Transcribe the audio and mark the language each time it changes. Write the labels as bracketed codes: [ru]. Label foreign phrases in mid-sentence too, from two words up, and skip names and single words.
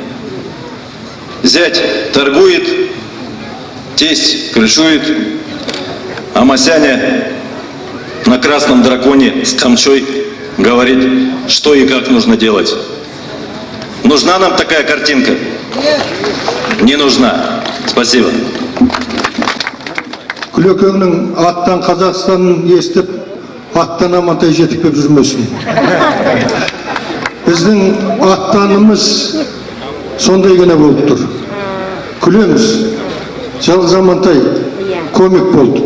[ru] Зять торгует, тесть крышует, а Масяня на красном драконе с камчой говорит, что и как нужно делать. Нужна нам такая картинка? Не нужна. Спасибо. [kk] Күлекеңнің аттан Қазақстанын естіп, аттан амантай жетіп кеп жүрмесін. Біздің аттанымыз сондай ғана болып тұр. Күлеміз, жалғыз амантай комик болды.